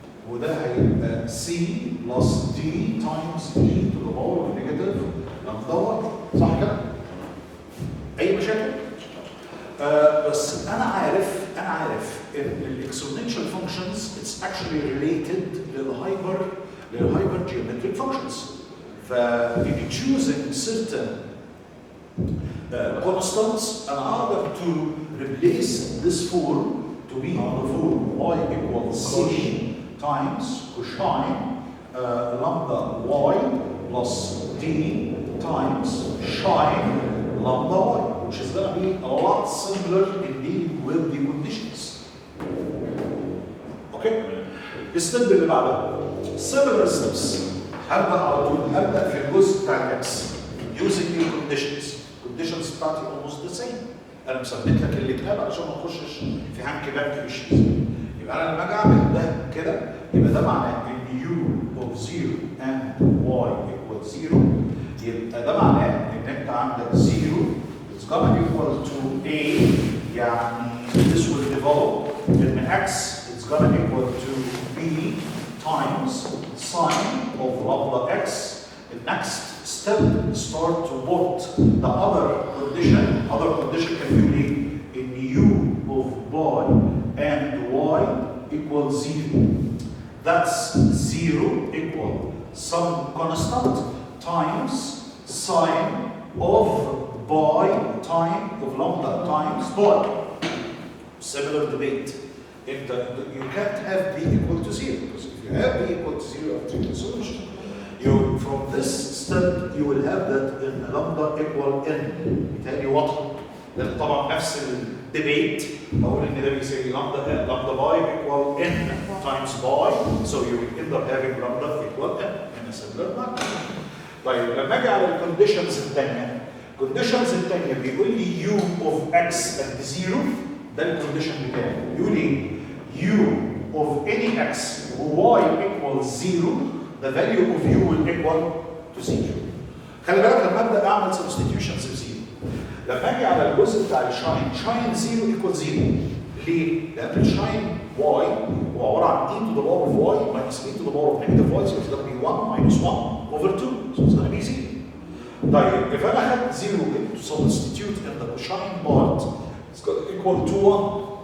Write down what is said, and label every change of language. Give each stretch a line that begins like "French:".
Arabic: وده هيبقى
English: c plus d times e to the power of negative lambda y
Arabic: صح كده؟ أي مشاكل؟ بس أنا عارف إن الاكسبوننشال فانكشنز
English: it's actually related للهايبر geometric functions. ف if you choosing certain constants and order to replace this form to be on the form y equals c times cosine lambda y plus d times sine lambda y, which is going to be a lot simpler in dealing with the conditions. Okay?
Arabic: الستيب اللي بعدها
English: similar steps.
Arabic: هبدا على طول هبدا في الجزء بتاع الاكس
English: using new conditions. conditions
Arabic: بتاعتي
English: almost the same.
Arabic: انا مثبت لك الكتاب علشان ما نخشش في هانكي بانكي ايشوز. يبقى انا لما اجي اعمل ده كده يبقى ده معناه ان
English: u of 0 and y equals 0.
Arabic: يبقى ده معناه ان انت عندك
English: 0 is gonna equal to a يعني this will develop ان x is gonna equal to b times sine of lambda x. The next step start to put the other condition. Other condition can be in u of y and y equals 0. That's 0 equal some constant times sine of pi time of lambda times pi. Similar debate. You can't have b equal to 0 because if you have b equal to 0 after the solution, from this step you will have that in lambda equal n.
Arabic: بالتالي واضحه لان طبعا نفس الديبيت بقول ان ده بيساوي
English: lambda pi equal n times pi, so you will end up having lambda equal n in a similar manner.
Arabic: طيب لما اجي على الكونديشنز الثانيه، الكونديشنز الثانيه بيقول لي
English: u of x at 0.
Arabic: ده الكونديشن بتاعي. يقول لي
English: u of any x y equals 0, the value of u will equal to 0.
Arabic: خلي بالك لما ابدا اعمل
English: substitutions
Arabic: ب 0. لما اجي على الجزء بتاع الشاين، شاين
English: 0 equals 0.
Arabic: ليه؟ لان الشاين
English: y
Arabic: هو عباره عن
English: e to the power of y minus e to the power of negative y, so it's going to be 1 minus 1 over 2, so it's going to be 0.
Arabic: طيب
English: if
Arabic: انا خدت
English: 0 to substitute in the cosine part, it's going to equal to 1.